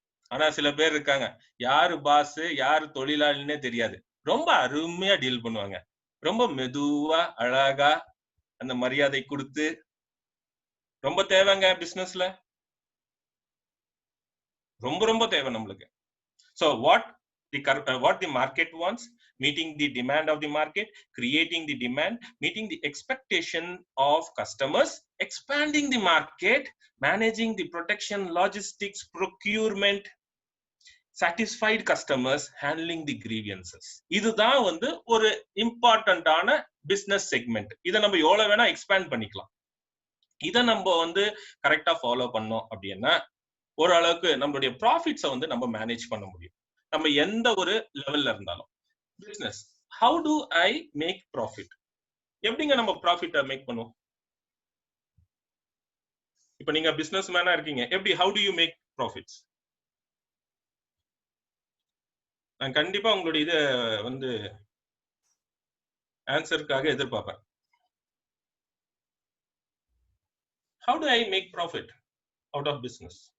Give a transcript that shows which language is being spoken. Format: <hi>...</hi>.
<ta>ஆனா சில பேர் இருக்காங்க, யாரு பாஸ் யாரு தொழிலாளின்னே தெரியாது, ரொம்ப அருமையா டீல் பண்ணுவாங்க. ரொம்ப மெதுவா அழகா அந்த மரியாதை கொடுத்து, ரொம்ப தேவைங்க பிசினஸ்ல, ரொம்ப ரொம்ப தேவை நம்மளுக்கு.</ta> <en>So what the market wants, meeting the demand of the market, creating the demand, meeting the expectation of customers, expanding the market, managing the protection, logistics, procurement, satisfied customers, handling the grievances.</en> <ta>இதுதான் வந்து ஒரு இம்பார்ட்டன்டான business segment. இதை நம்ம எவ்வளவு வேணா expand பண்ணிக்கலாம். இதை நம்ம வந்து கரெக்டா ஃபாலோ பண்ணோம் அப்படின்னா ஓரளவுக்கு நம்மளுடைய ப்ராஃபிட்ஸை வந்து நம்ம மேனேஜ் பண்ண முடியும். நம்ம எந்த ஒரு லெவல்ல இருந்தாலும். Business,</ta> <en>How do I make profit?</en> <ta>எப்படிங்க நம்ம ப்ராஃபிட்டை மேக் பண்ணுவோம்? இப்ப நீங்க பிசினஸ் மேனா இருக்கீங்க, எப்படி</ta> <en>How do you make profits?</en> <ta>நான் கண்டிப்பா உங்களுடைய இதை வந்து ஆன்சருக்காக எதிர்பார்ப்பேன்.</ta> <en>How do I make profit out of business?</en>